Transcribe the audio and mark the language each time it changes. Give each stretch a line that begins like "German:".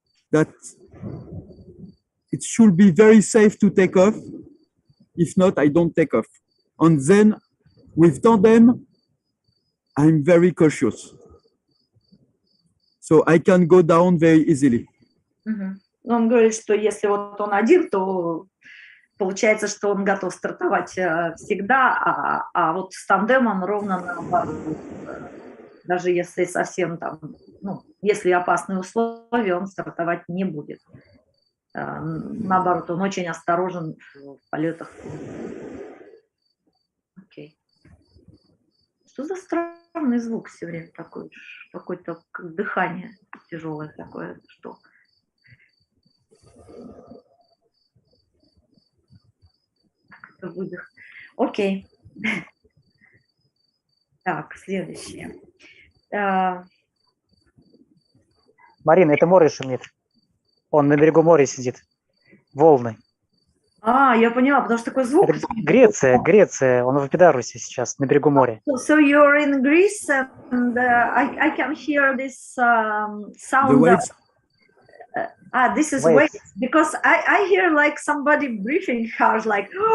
English: That it should be very safe to take off. If not, I don't take off. And then with tandem, I'm very cautious. So I can go down very easily.
Russian: Он говорит, что если вот он один, то получается, что он готов стартовать всегда, а вот с тандемом ровно наоборот. Даже если совсем там, ну, если опасные условия, он стартовать не будет. Наоборот, он очень осторожен в полетах. Окей. Что за странный звук все время такой? Какое-то дыхание тяжелое такое. Что? Это выдох. Окей. Так, следующее. Марина, это море шумит. Он на берегу моря сидит. Волны. Я поняла, потому что такой звук. Это Греция. Он в Эпидарусе сейчас, на берегу моря.
English: So you're in Greece and I can hear this sound. The waves. This is waves. Because I hear like somebody breathing hard, like.